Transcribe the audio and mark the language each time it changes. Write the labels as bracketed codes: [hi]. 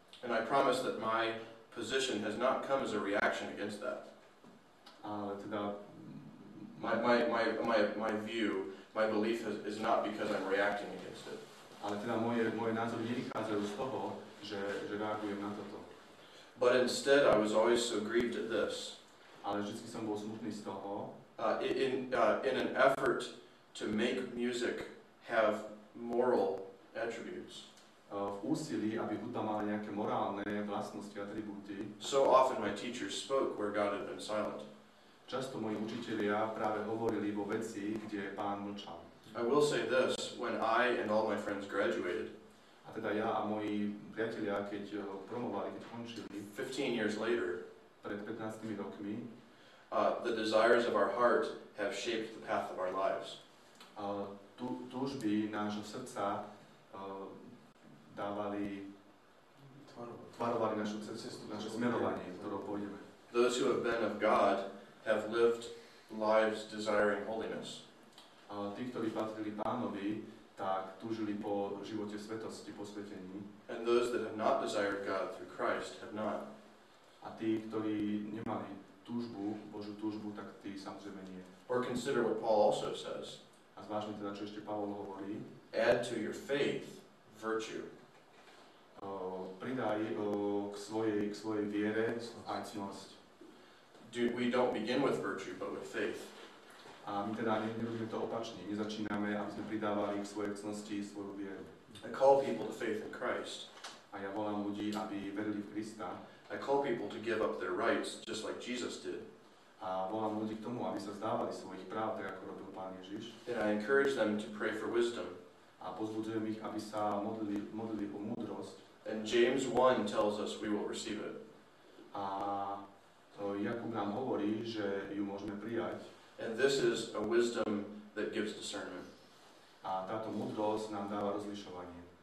[en] And I promise that my position has not come as a reaction against that. [sk] Ale teda [en] My view, my belief is not because I'm reacting against it. [sk] ale teda moje názory nevychádzajú z toho, že reagujem na toto. [en] But instead, I was always so grieved at this. [sk] Ale vždy som bol smutný z toho, [en] In an effort to make music have moral attributes. [sk] V úsilí, aby hudba mala nejaké morálne vlastnosti, atribúty. [en] So often my teachers spoke where God had been silent. [sk] Často moji učitelia práve hovorili vo veci, kde Pán mlčal. [en] I will say this, when I and all my friends graduated, [sk] A teda ja a moji priatelia, keď promovali, keď končili, [en] 15 years later, [sk] pred 15 rokmi, [en] the desires of our heart have shaped the path of our lives. [sk] Túžby nášho srdca tvarovali našu cestu, naše smerovanie, ktorou pôjdeme. [en] Those who have been of God have lived lives desiring holiness. [sk] Tí, ktorí patrili Pánovi, tak túžili po živote svetosti, posvetení. [en] And those that have not desired God through Christ have not. [sk] A tí, ktorí nemali túžbu, Božiu túžbu, tak tí samozrejme nie. [en] Or consider what Paul also says. [sk] A zvážme teda, čo ešte Pavol hovorí. [en] Add to your faith virtue. [sk] Pridaj k svojej viere aj cnosť. [en] We don't begin with virtue, but with faith. [sk] A my teda nerobíme to opačne. Nezačíname, aby sme pridávali k svojej cnosti svoju vieru. [en] I call people to faith in Christ. [sk] A ja volám ľudí, aby verili v Krista. [en] I call people to give up their rights, just like Jesus did. [sk] A volám ľudí k tomu, aby sa vzdávali svojich práv, tak ako robil Pán Ježiš. [en] And I encourage them to pray for wisdom. [sk] A pozbudzujem ich, aby sa modlili o múdrosť. [en] And James 1 tells us we will receive it. [sk] A Jakub nám hovorí, že ju môžeme prijať. [en] And this is a wisdom that gives discernment. [sk] A táto múdrosť nám dáva rozlišovanie.